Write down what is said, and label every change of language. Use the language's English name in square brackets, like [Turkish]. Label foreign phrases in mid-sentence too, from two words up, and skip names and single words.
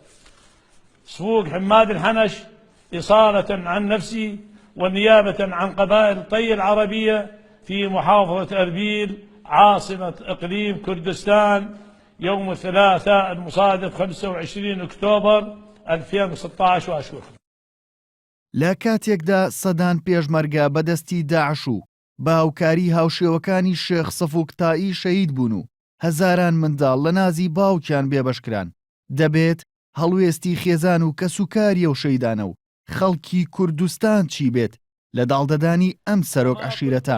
[Arabic] سفوك حماد الحنش إصالة عن نفسي ونيابة عن قبائل طي العربية في محافظة أربيل عاصمة إقليم كردستان يوم الثلاثاء المصادف 25 أكتوبر 2016 وأشهر. [Central Kurdish] لە کاتێکدا سەدان پێشمەرگە بەدەستی داعش و باوکاری هاوشێوەکانی شێخ سەفوک تائی شەهید بوون و هەزاران منداڵ لە نازی باوکیان بێبەشکران، دەبێت هەڵوێستی خێزان و کەسوکاریە و شەیدانە و خەڵکی کوردستان چی بێت لە داڵدەدانی ئەم سەرۆک عەشیرەتە.